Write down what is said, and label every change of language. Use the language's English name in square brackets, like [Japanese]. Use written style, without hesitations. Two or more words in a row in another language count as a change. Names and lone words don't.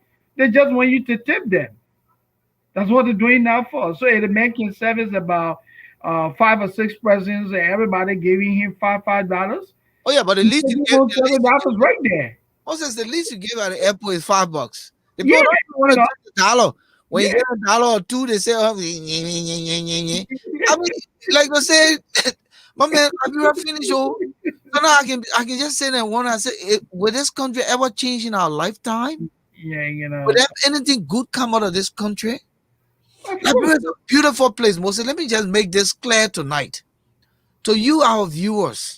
[English] They just want you to tip them. That's what they're doing now for. So the man can service about 5 or 6 persons, and everybody giving him $5. Oh yeah, but the He least said, you "You give, want the least you $7 give. right there." Moses, the least you give at the airport is $5. The Yeah, people don't even want you to know. give the dollar. When you Yeah. get a dollar or two, they say, "Oh, nye, nye, nye, nye, nye, nye." I mean, like I said, my man, have you ever finished? Oh, so now I can just say that one. I say, will this country ever change in our lifetime? Yeah, Will there anything good come out of this country? of course. Liberia is a beautiful place, Moses. Let me just make this clear tonight to you, our viewers.